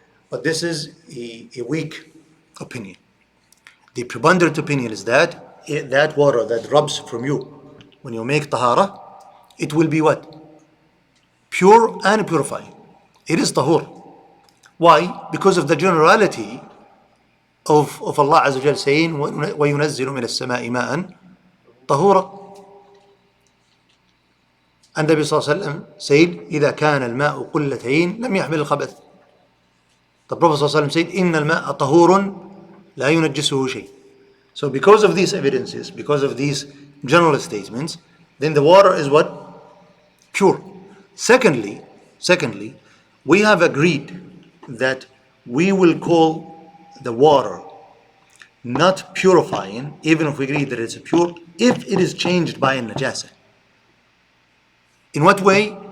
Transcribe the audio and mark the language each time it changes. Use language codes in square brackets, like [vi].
[en] But this is a weak opinion. The preponderant opinion is that that water that rubs from you when you make tahara, it will be what? Pure and purifying. It is tahur. Why? Because of the generality of Allah Azza wa Jal saying, [ar] وَيُنَزِّلُ مِنَ السَّمَاءِ مَاءً طَهُورًا. [en] And Nabi Sallallahu Alaihi Wasallam said, [ar] إِذَا كَانَ الْمَاءُ قُلَّتَيْن لَمْ يَحْمِلِ الْخَبَثِ. [en] The Prophet Sallallahu Alaihi Wasallam said, [ar] إِنَّ الْمَاءَ طَهُورٌ لَا يُنَجِّسُهُ شَيْءٍ. [en] So because of these evidences, because of these general statements, then the water is what? Pure. Secondly, we have agreed that we will call the water not purifying, even if we agree that it's pure, if it is changed by a najasa. In what way?